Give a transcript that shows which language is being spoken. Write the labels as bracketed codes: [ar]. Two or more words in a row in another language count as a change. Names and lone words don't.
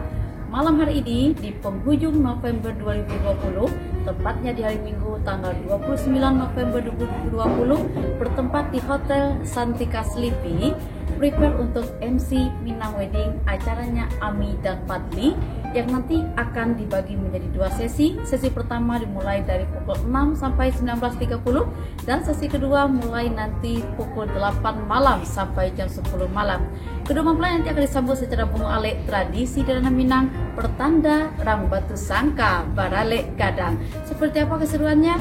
[id] Malam hari ini di penghujung November 2020, tepatnya di hari Minggu tanggal 29 November 2020, bertempat di Hotel Santika Sleepy, prepare untuk MC Minang Wedding acaranya Ami dan Fadli yang nanti akan dibagi menjadi dua sesi. Sesi pertama dimulai dari pukul 6 sampai 19.30 dan sesi kedua mulai nanti pukul 8 malam sampai jam 10 malam. Kedua mempelai nanti akan disambut secara bunga alek tradisi di tanah Minang pertanda Rang Batu Sangka Baralek Gadang. Seperti apa keseruannya?